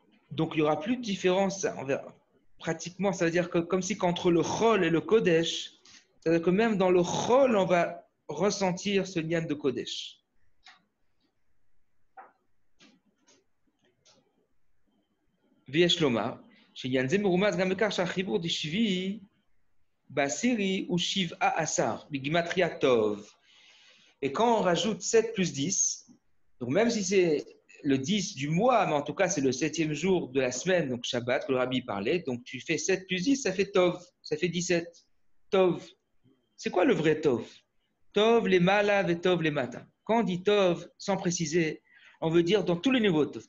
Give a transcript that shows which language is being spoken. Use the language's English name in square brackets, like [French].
[French] Donc, il n'y aura plus de différence. Pratiquement, ça veut dire que comme si qu'entre le Chol et le Kodesh, c'est-à-dire que même dans le Chol, on va ressentir ce lien de Kodesh. [Hebrew] ויש לומר, שעניין זה מרומז גם בכך שהחיבור דשביעי בעשירי הוא 17, בגימטריה טוב. [French] Et quand on rajoute 7 plus 10, donc même si c'est le 10 du mois, mais en tout cas c'est le 7e jour de la semaine, donc Shabbat, que le Rabbi parlait, donc tu fais 7 plus 10, ça fait Tov, ça fait 17. Tov. C'est quoi le vrai Tov? Tov les malav et Tov les matins. Quand on dit Tov, sans préciser, on veut dire dans tous les niveaux Tov.